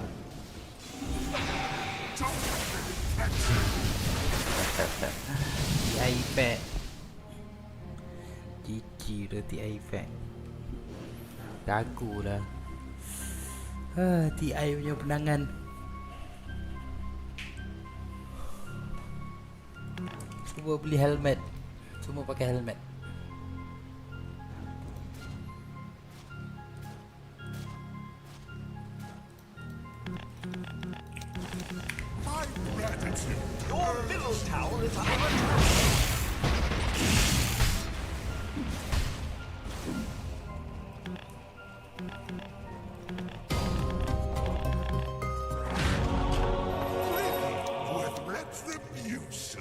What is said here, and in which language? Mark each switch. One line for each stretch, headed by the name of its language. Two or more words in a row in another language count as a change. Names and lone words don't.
Malay: TI Pack. Cici udah TI Pack. Dagu lah. TI punya penangan. Semua beli helmet. Semua pakai helmet.
English: my gratitude. Your middle tower is under attack. With retribution.